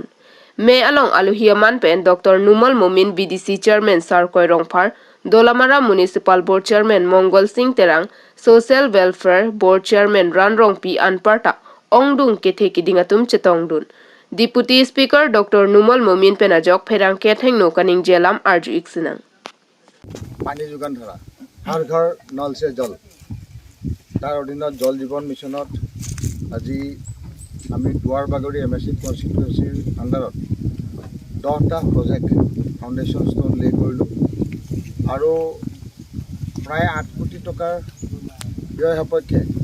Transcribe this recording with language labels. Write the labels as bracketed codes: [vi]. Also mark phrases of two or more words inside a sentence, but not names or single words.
[mjw] Me along aluhiaman pen Dr. Numal Mumin [en] BDC Chairman [mjw] Sar Koirongphar, Dolamara [en] Municipal Board Chairman [mjw] Mongol Singh Terang, [en] Social Welfare Board Chairman [mjw] Ranrong P. Anparta, Ongdung Kethe Kidingatum Chetongdun. [en] Deputy Speaker Dr. [mjw] Numal Mumin Penajok Perang Ketheng Nokaning Jelam Arju Iksinang. [as] পানী যোগান ধৰা [hi] हर घर नल से जल [as] তাৰ অধীনত জল জীৱন মিছনত আজি আমি দুৱাৰবাগৰি MSC [en] constituencyৰ underত [as] 10টা [en] project foundation stone lay [as] কৰিলোঁ আৰু প্ৰায় 8 কোটি টকাৰ ব্যয় সাপেক্ষে